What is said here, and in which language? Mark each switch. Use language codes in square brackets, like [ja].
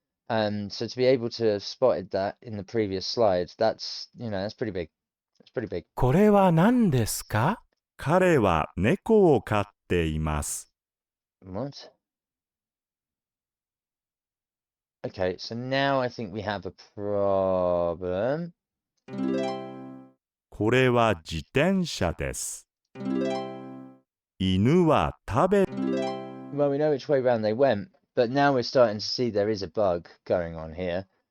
[en] So to be able to have spotted that in the previous slides, that's pretty big. It's pretty big. [ja] これは何ですか？彼は猫を飼っています。 [en] What? Okay, so now I think we have a problem. [ja] これは自転車です。犬は食べ [en] Well, we know which way round they went, but now we're starting to see there is a bug going on here.